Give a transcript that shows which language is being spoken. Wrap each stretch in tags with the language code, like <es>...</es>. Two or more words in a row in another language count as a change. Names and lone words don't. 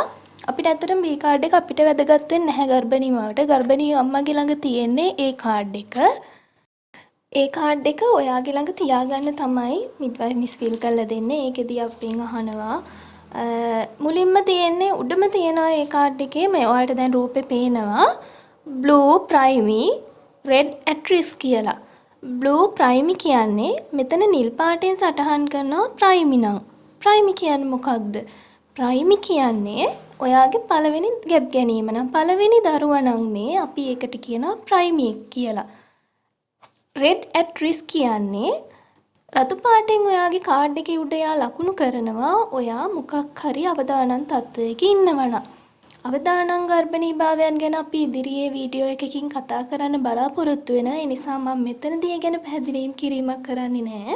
<si>අපිට ඇත්තටම B කාඩ් එක අපිට වැදගත් වෙන්නේ නැහැ ගර්භණී මාවට. ගර්භණී අම්මගේ ළඟ තියෙන්නේ A කාඩ් එක. ඒ කාඩ් එක ඔයාගේ ළඟ තියාගන්න තමයි</si> <en>midwife miss</en> <si>ෆිල් කරලා දෙන්නේ. ඒකෙදී අපෙන් අහනවා මුලින්ම තියෙන්නේ උඩම තියෙනවා ඒ කාඩ් එකේ මේ ඔයාලට දැන් රූපේ පේනවා</si> <en>blue primary red at risk</en> <si>කියලා.</si> <en>blue primary</en> <si>කියන්නේ මෙතන නිල් පාටෙන් සටහන් කරනවා primary නම්. primary කියන්නේ මොකක්ද? primary කියන්නේ ඔයාගේ පළවෙනි ගැප් ගැනීම නම් පළවෙනි දරුවා නම් මේ අපි ඒකට කියනවා primary කියලා.</si> <en>red at risk</en> <si>කියන්නේ රතු පාටෙන් ඔයාගේ කාඩ් එකේ උඩ යා ලකුණු කරනවා ඔයා මොකක් හරි අවදානම් තත්වයක ඉන්නවනම්. අවදානම් ගර්භණී භාවයන් ගැන අපි ඉදිරියේ වීඩියෝ එකකින් කතා කරන්න බලාපොරොත්තු වෙන. ඒ නිසා මම මෙතනදී ඒ ගැන පැහැදිලි කිරීමක් කරන්නේ නැහැ.</si>